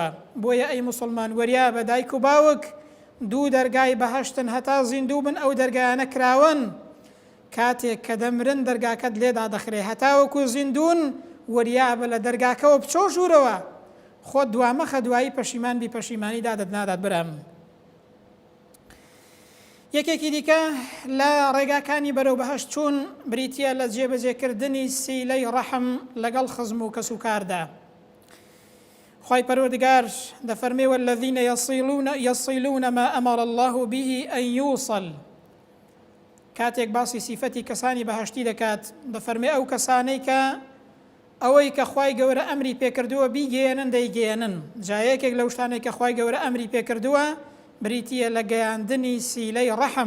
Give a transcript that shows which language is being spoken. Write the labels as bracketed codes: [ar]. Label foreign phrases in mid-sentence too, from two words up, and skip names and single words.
[ckb] بۆیە ئەی موسڵمان وەریا بە دایک و باوک دوو دەرگای بەهەشتن، هەتا زیندوو بن ئەو دەرگایانە کراون، کاتێک کە دەمرن دەرگاکەت لێدا دەخرێ، هەتاوەکو زیندون وەریا بە لە دەرگاکەوە بچۆ ژوورەوە، خۆت دوامەخە دوایی پەشیمان بی، پەشیمانی دادت نادات برام. یەکێکی دیکە لە ڕێگاکانی بەرەو بەهەشت چوون بریتە لە جێبەجێکردنی سیلەی ڕەحم لەگەڵ خزم و کەس و کاردا. خوای پەروەردگار دەفەرمێ [ar] والذین یصلون ما ئەمر الله به أن یوصل. [ckb] کاتێک باسی سیفەتی کەسانی بەهەشتی دەکات دەفەرمێ ئەو کەسانەی کە ئەوەی کە خوای گەورە ئەمری پێکردووە بیگەێنن دەیگەێنن. جایەکێک لەو شتانێک کە خوای گەورە ئەمری پێکردووە بریتە لە گەیاندنی سیلەی ڕەحم.